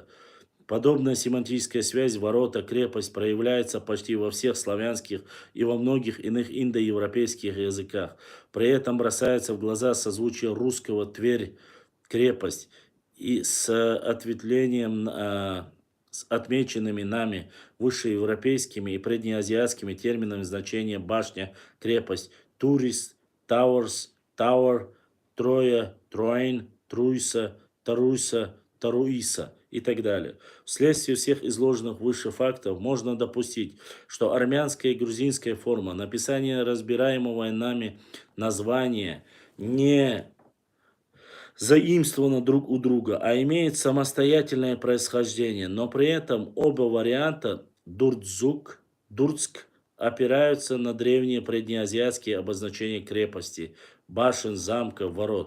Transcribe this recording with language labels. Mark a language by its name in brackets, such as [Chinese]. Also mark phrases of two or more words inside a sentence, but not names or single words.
[Russian] Подобная семантическая связь «ворота», «крепость» проявляется почти во всех славянских и во многих иных индоевропейских языках. При этом бросается в глаза созвучие русского «тверь», «крепость» и с ответвлением с отмеченными нами высшеевропейскими и преднеазиатскими терминами значения башня, крепость, турист, тауэрс, тауэр, троя, троин, труйса, таруйса, таруиса и так далее. Вследствие всех изложенных выше фактов можно допустить, что армянская и грузинская форма написания разбираемого нами названия не заимствованы друг у друга, а имеют самостоятельное происхождение, но при этом оба варианта Дурцк опираются на древние преднеазиатские обозначения крепости, башен, замков, ворот.